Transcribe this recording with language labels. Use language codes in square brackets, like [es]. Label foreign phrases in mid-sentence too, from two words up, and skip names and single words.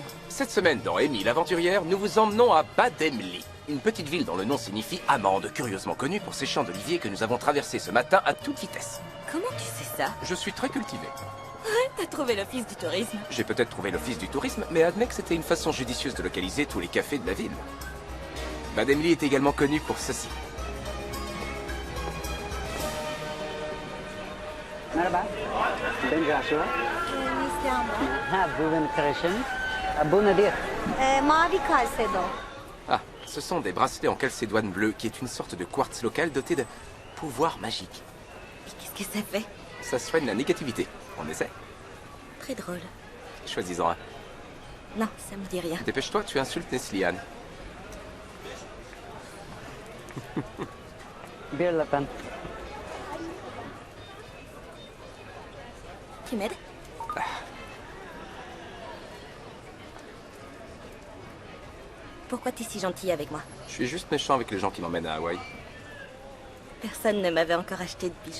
[fr] Cette semaine, dans Amy l'aventurière, nous vous emmenons à Bademli, une petite ville dont le nom signifie amande, curieusement connue pour ses champs d'oliviers que nous avons traversés ce matin à toute vitesse. Comment tu sais ça? Je suis très cultivé. Ouais, t'as trouvé l'office du tourisme. J'ai peut-être trouvé l'office du tourisme, mais admets que c'était une façon judicieuse de localiser tous les cafés de la ville. Bademli est également connue pour ceci. [tr] Merhaba, ben Joshua. Bugün karışın. Bu nedir? Mavi Calcedo. [fr] Ah, ce sont des bracelets en calcédoine bleue, qui est une sorte de quartz local doté de pouvoirs magiques. Et qu'est-ce que ça fait? Ça soigne la négativité. On essaie? Très drôle. Choisis-en un. Non, ça me dit rien. Dépêche-toi, tu insultes Nesliane. [tr] Bir lütfen. [fr] Tu m'aides? Pourquoi t'es si gentil avec moi? Je suis juste méchant avec les gens qui m'emmènent à Hawaï. Personne ne m'avait encore acheté de bijoux.